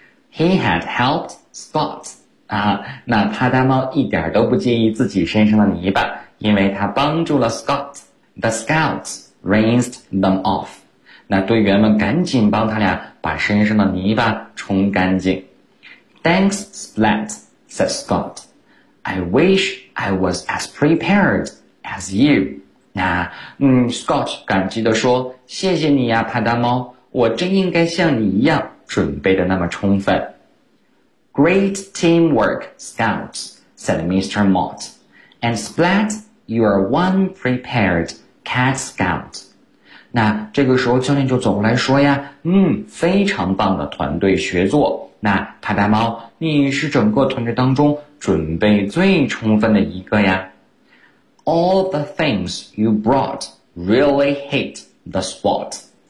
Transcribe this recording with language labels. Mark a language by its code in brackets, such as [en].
[en] He had helped Scott. [zh] 啊，那趴趴猫一点都不介意自己身上的泥巴，因为他帮助了 Scott. [en] The scouts rinsed them off. [zh] 那队员们赶紧帮他俩把身上的泥巴冲干净。 [en] Thanks, Splat, said Scott. I wish I was as prepared as you. [zh] 那Scott 感激地说，谢谢你呀，趴趴猫，我真应该像你一样准备得那么充分。 [en] Great teamwork, Scouts, said Mr. Mott. And Splat, you are one prepared cat scout. [zh] 那这个时候教练就走过来说呀，嗯，非常棒的团队协作。那趴趴猫，你是整个团队当中准备最充分的一个呀。 [en] All the things you brought really hit the spot.